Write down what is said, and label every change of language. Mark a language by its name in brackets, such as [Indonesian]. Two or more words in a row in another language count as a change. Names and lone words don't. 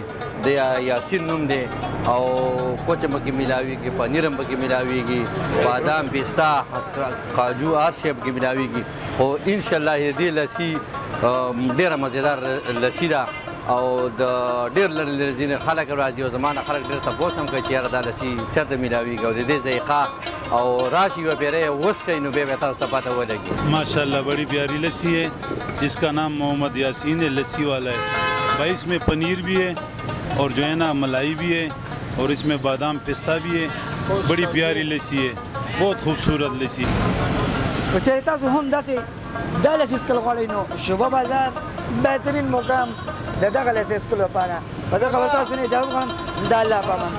[Pashto] د یاسین نوم دی او کوچ هم پکې میلاویږي پنیر هم پکې میلاویږي بادام پیستا کاجو هر شی پکې میلاویږي خو انشاءالله دې لسی ډېره مزېدار لسی ده او د ډېر لرې لرې ځینې خلک راځي او زما نه خلک ډېر تپوس هم کوي چې یاره دا لسی چېرته میلاویږي او د دې ذایقه او راشي یوه پیری وڅکئ نو بیا به تاسو ته پته ولګي [Urdu] ماشاءاللہ بڑی پیاری لسی ہے جس کا نام محمد یاسین ہے لسی والا ہے بھائی اس میں پنیر بھی ہے اور جو ہے نا ملائی بھی ہے اور اس میں بادام پستہ بھی ہے بڑی پیاری لسی ہے بہت خوبصورت لسی [Pashto] چې تاسو هم داسې دا لسی څکل غواړئ نو شوبه بازار بهترین مقام د دغه لسی څکلو لپاره په دغه خبر تاسو نه اجازه غواړم د الله په امان